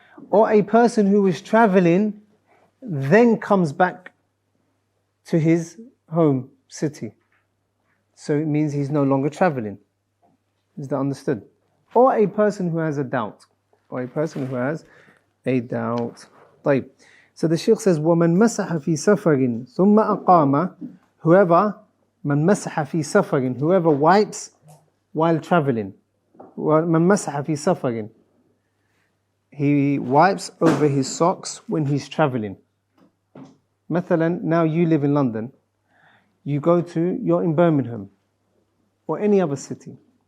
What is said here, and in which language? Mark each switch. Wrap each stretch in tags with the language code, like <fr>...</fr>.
<en>Or a person who was traveling, then comes back to his home city. So it means he's no longer traveling. Is that understood? Or a person who has a doubt. Or a person who has a doubt.</en> <ar>طيب.</ar> <en>So the Shaykh says,</en> <ar>وَمَنْ مَسَحَ فِي سَفَرٍ ثُمَّ أَقَامَ.</ar> <en>Whoever,</en> <ar>مَنْ مَسَحَ فِي سَفَرٍ,</ar> <en>whoever wipes while traveling.</en> <ar>مَنْ مَسَحَ فِي سَفَرٍ.</ar> <en>He wipes over his socks when he's traveling.</en> <ar>مثلا,</ar> <en>now you live in London. You're in Birmingham or any other city.</en>